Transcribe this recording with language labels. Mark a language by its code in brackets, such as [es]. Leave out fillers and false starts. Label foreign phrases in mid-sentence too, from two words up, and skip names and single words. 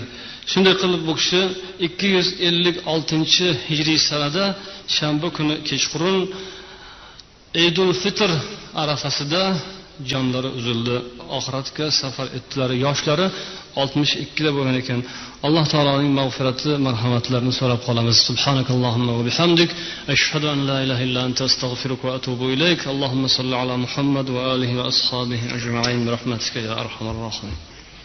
[uz] Shunday qilib bu kishi 256-hijriy sanada shanba kuni kechqurun Eidul Fitr arafasida jonlari uzildi, oxiratga safar etdilar. Yoshlari 62 da bo'lgan ekan. Alloh taoloning mag'firati, marhamatlarini so'rab qolamiz. [ar] سبحانك اللهم وبحمدك أشهد أن لا إله إلا أنت أستغفرك وأتوب إليك. اللهم صل على محمد وآله وأصحابه أجمعين برحمتك يا أرحم الراحمين.